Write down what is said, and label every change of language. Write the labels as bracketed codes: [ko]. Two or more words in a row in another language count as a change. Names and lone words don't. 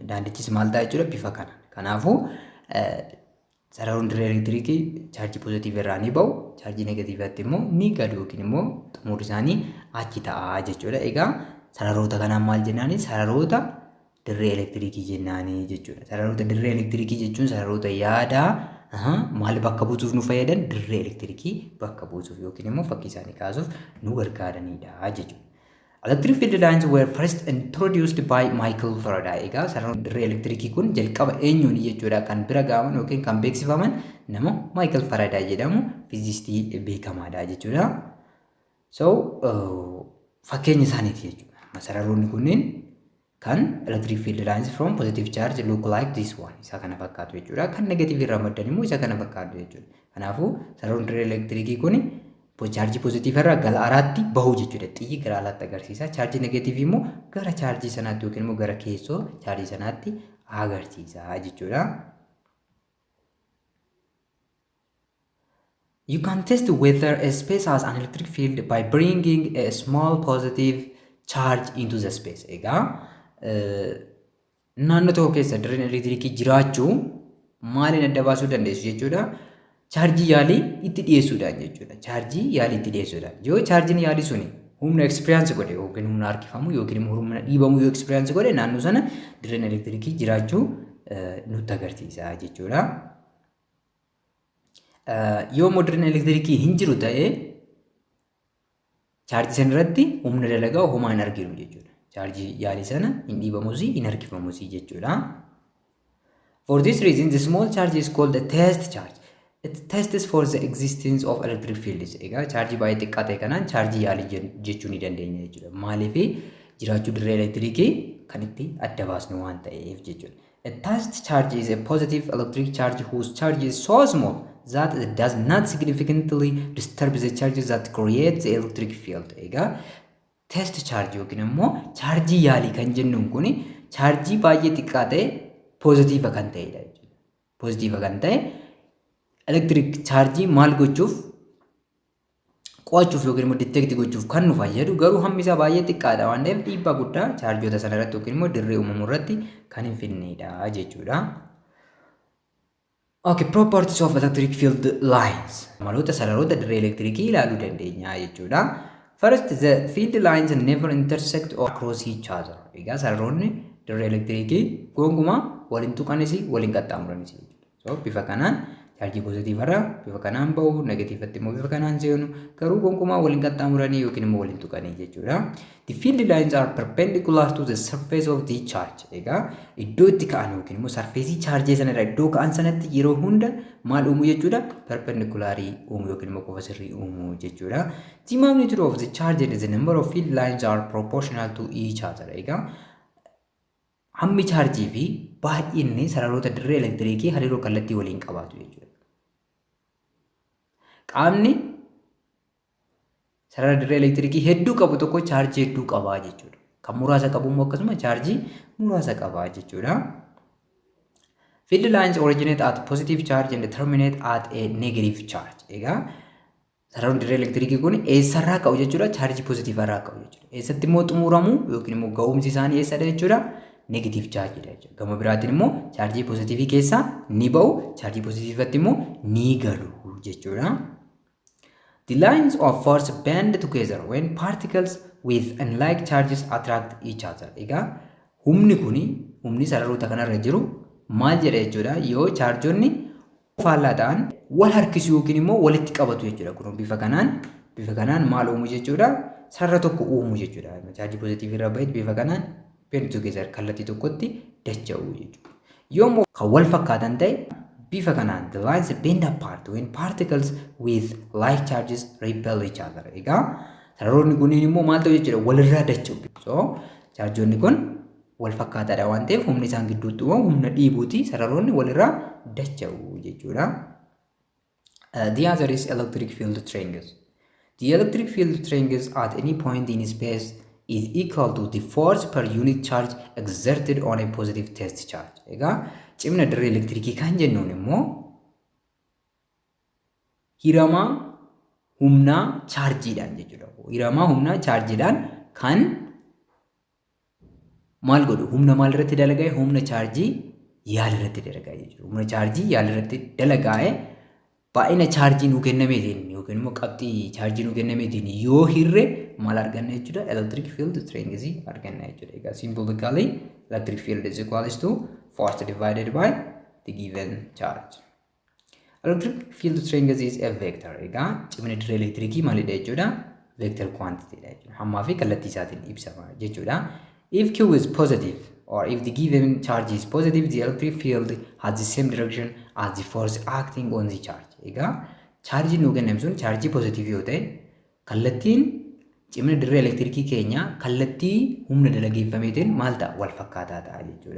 [om] Daandichis maal ta'a jechuudha bifa kana. Kanaafuu sararoonni dirree elektiriikii chaarjii pozitiivii irraa ni ba'u, chaarjii negatiivaatti immoo ni gadu yookiin immoo xumurri isaanii achi ta'a jechuudha. Egaa sararoota kanaan maal jennaani? Sararoota dirree elektiriikii jennaani jechuudha. Sararoota dirree elektiriikii jechuun sararoota yaadaa maal bakka buutuuf nu fayyadan dirree elektirikii bakka buutuuf yookiin immoo fakkii isaanii kaasuuf nu gargaaranidha jechuudha. [en] Electric field lines were first introduced by Michael Faraday. [om] Egaa sararoonni dirree elektirikii kun jalqaba eenyuun jechuudha kan bira ga'aman yookiin kan beeksifaman nama Michael Faraday jedhamu fiizistii beekamaadha jechuudha. So fakkeenya isaaniiti jechuudha. Sararoonni kunneen kan [en] electric field lines from positive charge look like this one [om] isa kana fakkaatu jechuudha. Kan negative irraa maddan immoo isa kana fakkaatu jechuudha. Kanaafuu sararoonni dirree elektirikii kun chaarjii pozitiivii irraa gara alaatti bahu jechuudha. Xiyyi gara alaatti agarsiisa. Chaarjii negatiivii immoo gara chaarjii sanaatti yookiin immoo gara keessoo chaarjii sanaatti agarsiisa jechuudha. [en] You can test whether a space has an electric field by bringing a small positive charge into the space. [om] Egaa naannoo tokko keessa dirreen elektirikii jiraachuu maaliin adda baasuu dandeessu jechuudha? Chaarjii yaalii itti dhiyeessuudhaan jechuudha. Chaarjii yaalii itti dhiyeessuudhaan. Yoo chaarjiin yaalii suni humna ekspiriyaansi godhe yookiin humna harkifamu yookiin immoo humna dhiibamu yoo ekspiriyaansi godhe naannoo sana dirreen elektirikii jiraachuu nutti agarsiisa jechuudha. Yoo immoo dirreen elektirikii hin jiru ta'ee chaarjii sana irratti humna dalagaa homaa hin arginu jechuudha. Chaarjii yaalii sana hin dhiibamus hin harkifamus jechuudha. [en] For this reason the small charge is called a test charge. It tests for the existence of electric fields. [om] Egaa chaarjii baay'ee xiqqaa ta'e kanaan chaarjii yaalii jechuu ni dandeenya jechuudha. Maaliif jiraachuu dirree elektirikii kan itti adda baasnu waan ta'eef jechuudha. [en] A test charge is a positive electric charge whose charge is so small that it does not significantly disturb the charges that create the electric field. [om] Egaa [en] test charge [om] yookiin immoo chaarjii yaalii kan jennuun kun chaarjii baay'ee xiqqaa ta'e pozitiiva kan ta'edha jechuudha. Pozitiiva kan ta'e [en] electric charge [om] maal gochuuf qo'achuuf yookiin immoo detect gochuuf kan nu fayyadu garuu hammi isaa baay'ee xiqqaadha waan ta'eef dhiibbaa guddaa chaarjoota sana irratti yookiin immoo dirree uumamuu irratti kan hin fidnedha jechuudha. [en] Okay, properties of electric field lines. [om] Maloota sararoota dirree elektirikii ilaaluu dandeenya jechuudha. [en] First, the field lines never intersect or cross each other. [om] Egaa sararoonni dirree elektirikii gonkumaa waliin tuqanis waliin qaxxaamuranis jechuudha. So bifa kanaan chaarjii pozitiivii irraa bifa kanaan bahu, negatiivatti immoo bifa kanaan seenu garuu gonkumaa waliin qaxxaamuranii yookiin immoo waliin tuqanii jechuudha. [en] The field lines are perpendicular to the surface of the charge. [om] Egaa iddoo itti ka'an yookiin immoo sarfeesii chaarjii sana irra iddoo ka'an sanatti yeroo hunda maal uumu jechuudha? Perpendicularii uumu yookiin immoo qofa sirrii uumu jechuudha. [en] The magnitude of the charge and the number of field lines are proportional to each other. [om] Egaa hammi chaarjii fi baay'inni sararoota dirree elektirikii hariiroo kallattii waliin qabaatu jechuudha. Qaamni sarara dirree elektirikii hedduu qabu tokko chaarjii hedduu qabaa jechuudha. Kan muraasa qabu immoo akkasuma chaarjii muraasa qabaa jechuudha. [en] Field lines originate at positive charge and terminate at a negative charge. [om] Egaa sararoonni dirree elektirikii kun eessarraa ka'u jechuudha? Chaarjii pozitiivarraa ka'u jechuudha. Eessatti immoo xumuramu yookiin immoo ga'umsi isaanii eessadha jechuudha? [en] Negative charge [om] dha jechuudha. Gama biraatiin immoo chaarjii pozitiivii keessaa ni ba'u, chaarjii pozitiivatti immoo ni galu jechuudha. [en] The lines of force bend together when particles with unlike charges attract each other. [om] Egaa humni sararoota kanarra jiru maal jedha jechuudha? Yoo chaarjonni faallaa ta'an wal harkisu yookiin immoo walitti qabatu jechuudha. Kun bifa kanaan maal uumu jechuudha? Sarara tokko uumu jechuudha. Chaarjii pozitiivii irra ba'eet bifa kanaan [en] bend together [om] kallattii tokkotti dacha'u jechuudha. Yoommoo kan wal fakkaatan ta'e bifa kanaan [en] the lines bend apart when particles with like charges repel each other. [om] Egaa sararoonni kunniin immoo maal ta'u jechuudha? Walirraa dacha'u. So chaarjoonni kun wal fakkaataadha waan ta'eef humni isaan gidduutti uumamu humna dhiibuuti sararoonni walirraa dacha'u jechuudha. [en] The other is electric field strength. The electric field strength at any point in space is equal to the force per unit charge exerted on a positive test charge. [om] Egaa cimna dirree elektirikii kan jennuun immoo hiramaa humnaa chaarjiidhaan jechuudha. Hiramaa humnaa chaarjiidhaan kan maal godhu humna maal irratti dalagaa'e humna chaarjii yaal irratti dalagaa'e jechuudha. Humna chaarjii yaal irratti dalagaa'e baay'ina chaarjii nuu kennameetiin yookiin immoo qabxii chaarjii nuu kennameetiin yoo hirre maal arganna jechuudha. [en] Electric field strength [om] arganna jechuudha. [en] Egaa symbolically electric field is equals to force divided by the given charge. Electric field strength is a vector. [om] Egaa cimina dirree elektirikii maalidha jechuudha. [en] Vector quantity [om] dha jechuudha. Hammaa fi kallattii isaatiin ibsama jechuudha. [en] If Q is positive or if the given charge is positive, the electric field has the same direction as the force acting on the charge. [om] Egaa chargii nuu kenname sun chargii positive yoo ta'e kallattiin cimina dirree elektirikii keenya kallattii humna dalageeffameetiin maal ta'a wal fakkaataa ta'a jechuudha.